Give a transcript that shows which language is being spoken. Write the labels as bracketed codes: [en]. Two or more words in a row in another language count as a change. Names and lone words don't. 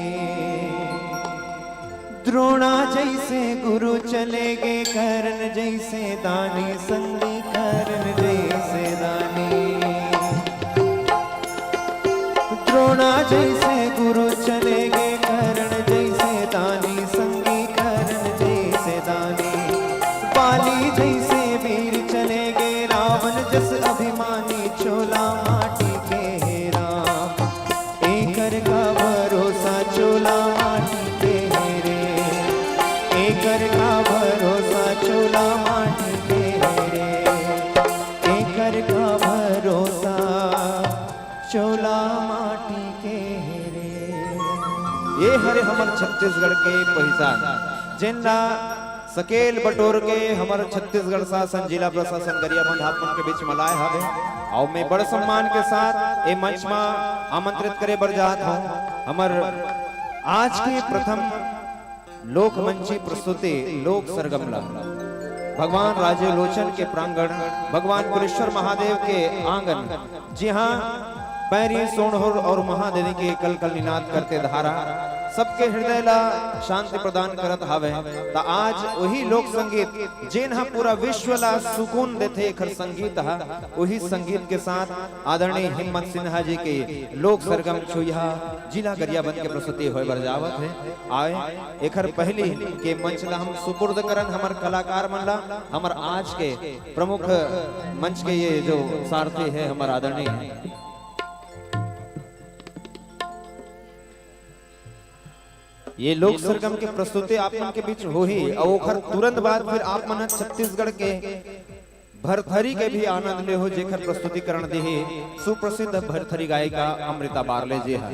[hne] द्रोणा जैसे गुरु चले गे कर्ण जैसे दानी संगी कर्ण जैसे दानी द्रोणा जैसे गुरु चले गे कर्ण जैसे दानी संगी कर्ण जैसे दानी बाली जैसे वीर चले गे रावण जस अभिमानी चोला माटी के हेरा एकर का भरोसा चोला माटी के हेरे एकर का भरोसा चोला माटी के हेरे एकर का भरोसा चोला माटी के हेरे। ये हरे हमर छत्तीसगढ़ के पहचान जिनला सकेल बटोर के हमारे छत्तीसगढ़ शासन जिला प्रशासन गरियाबंद आप के बीच में लाए हवे और मैं बड़े सम्मान के साथ ये मंच में आमंत्रित करे बर जात हूं। हमर आज के प्रथम लोक मंची प्रस्तुति लोक सरगम भगवान राजे लोचन के प्रांगण भगवान कुलेश्वर महादेव के आंगन जी हाँ पैरी सोनहुर और महादेवी के कल कल निनाद करते धारा सबके हृदय ला शांति प्रदान करत हावे। ता आज वही लोक संगीत जिन हा पूरा विश्व ला सुकून देते एकर संगीत हा वही संगीत के साथ आदरणीय हिम्मत सिन्हा जी के लोक सरगम छुइहा जिला गरियाबंद के प्रस्तुति होय बर जावत है। आए एकर पहली के मंच ला हम सुपुर्द करन हमर कलाकार मन ला हमर आज के प्रमुख मंच के ये जो सारथी है हमर आदरणीय ये लोक सरगम के प्रस्तुति आप मन के बीच हो ही और तुरंत बाद फिर आप मन छत्तीसगढ़ के भरथरी के भी आनंद ले हो जेखर प्रस्तुतिकरण दे सुप्रसिद्ध भरथरी गायिका अमृता बारले जी है।